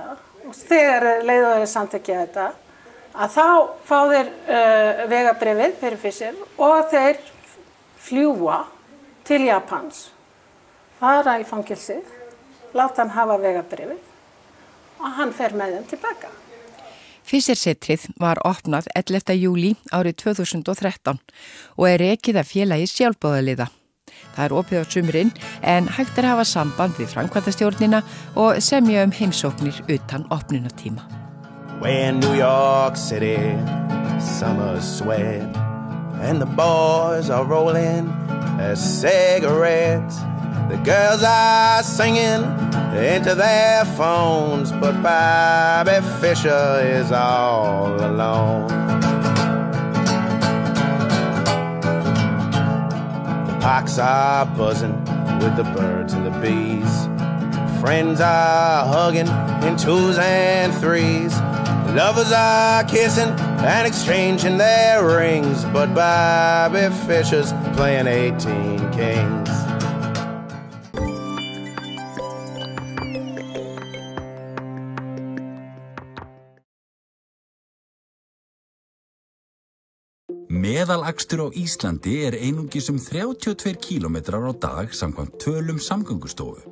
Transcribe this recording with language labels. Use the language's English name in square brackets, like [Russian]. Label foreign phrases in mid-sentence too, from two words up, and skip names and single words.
[Icelandic] Og þegar leiðu þeir samþykkja þetta, að þá fá þeir vegabréfið fyrir Fisher og þeir fljúa til Japans, fara í fangelsið, láta hann hafa vegabréfið og hann fer með þeim tilbaka. Fisher-setrið var opnað 11. júlí árið 2013 og er rekið af félagi sjálfboðaliða. Það er opið á sumrin en hægt er að hafa samband við framkvæmdastjórnina og semja heimsóknir utan opnunartíma. [English] We're in New York City, summer sweat, and the boys are rolling their cigarettes. The girls are singing into their phones, but Bobby Fischer is all alone. The parks are buzzing with the birds and the bees. Friends are hugging in 2s and 3s. Lovers are kissing and exchanging their rings, but Bobby Fischer's playing 18 Kings. [Icelandic] Meðalakstur á Íslandi er einungis 32 kílómetrar á dag samkvæmt tölum Samgöngustofu.